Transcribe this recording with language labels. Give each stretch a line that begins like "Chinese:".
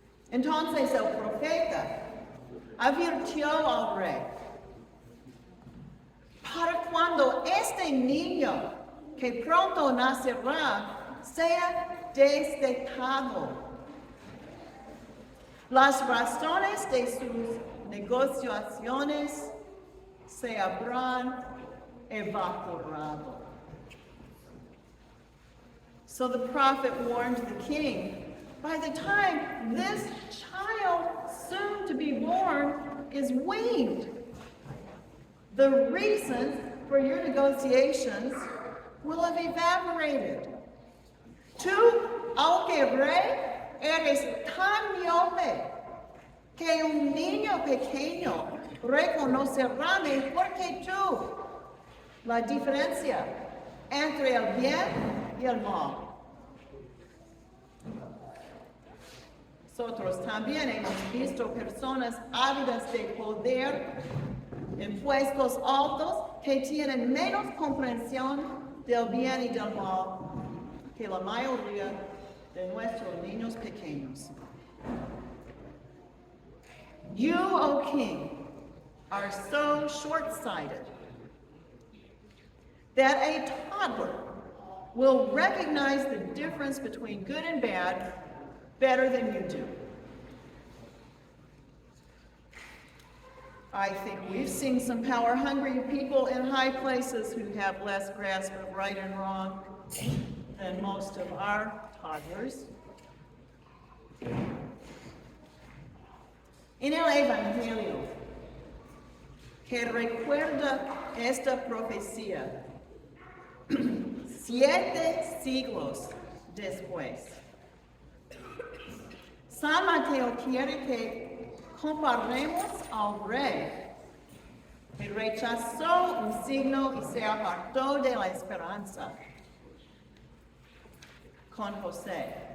Spanish: Entonces el profeta advirtió al rey: para cuando este niño que pronto nacerá sea destetado, las razones de sus negociaciones se habrán evaporado.
English: So the prophet warned the king, by the time this child soon to be born is weaned, the reasons for your negotiations will have evaporated.
Spanish: Tú, aunque rey, eres tan miope que un niño pequeño reconocerá mejor que tú la diferencia entre el bien y el mal. Nosotros también hemos visto personas ávidas de poder en puestos altos que tienen menos comprensión del bien y del mal que la mayoría de nuestros niños pequeños.
English: You, O King, are so short-sighted that a toddler will recognize the difference between good and bad better than you do. I think we've seen some power-hungry people in high places who have less grasp of right and wrong than most of our toddlers.
Spanish: En el Evangelio, que recuerda esta profecía 7 siglos después, San Mateo quiere que comparemos al rey que rechazó un signo y se apartó de la esperanza con José.